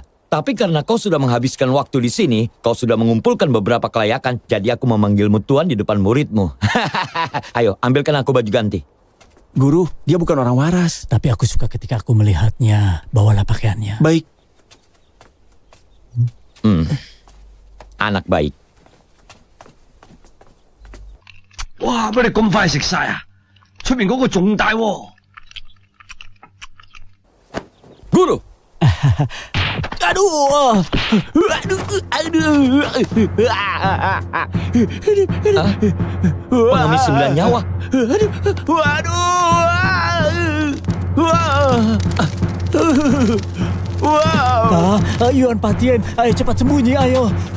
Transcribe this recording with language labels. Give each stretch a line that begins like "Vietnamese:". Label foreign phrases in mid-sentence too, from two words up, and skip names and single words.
Indonesian: Tapi karena kau sudah menghabiskan waktu di sini, kau sudah mengumpulkan beberapa kelayakan, jadi aku memanggilmu Tuan di depan muridmu. Ayo, ambilkan aku baju ganti. Guru, dia bukan orang waras. Tapi aku suka ketika aku melihatnya. Bawalah pakaiannya. Baik. Anak baik. 哇！
Cantonese: 乜你咁快食晒啊？出面嗰個仲大喎！
Indonesian: Guru! Pengemis 9 nyawa. Yuan Patien, ayo cepat sembunyi, ayo.